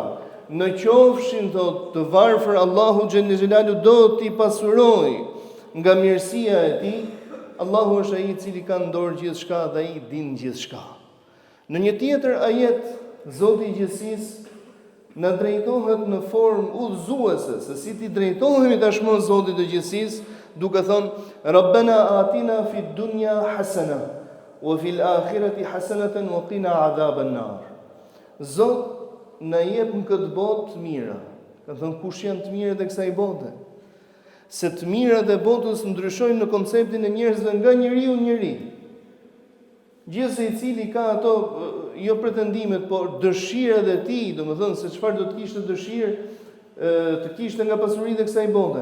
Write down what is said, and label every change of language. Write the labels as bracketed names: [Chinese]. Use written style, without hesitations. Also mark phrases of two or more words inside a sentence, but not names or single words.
[Albanian] Në qofshin të varfër, Allahu [Arabic] جل جلاله [Albanian] do t'i pasuroj nga mirësia e tij. Allahu është ai i cili ka në dorë gjithçka dhe ai din gjithçka. Në një tjetër ajet, Zoti i gjithësisë na drejtohet në formë udhëzuese se si ti drejtohemi tashmë Zotit të gjithësisë, duke thënë: [Arabic] "ربنا آتنا في الدنيا حسنة وفي الآخرة حسنة وقنا عذاب النار." [Albanian] Zot na jep në këtë botë të mira. Ka thënë kush janë të mirët e kësaj bote? se të mirat e botës ndryshojnë në konceptin e njerëzve nga njeriu në njeri. Gjithsesi i cili ka ato jo pretendimet, por dëshirat e tij, domethënë se çfarë do të kishte dëshirë të kishte nga pasuritë e kësaj bote.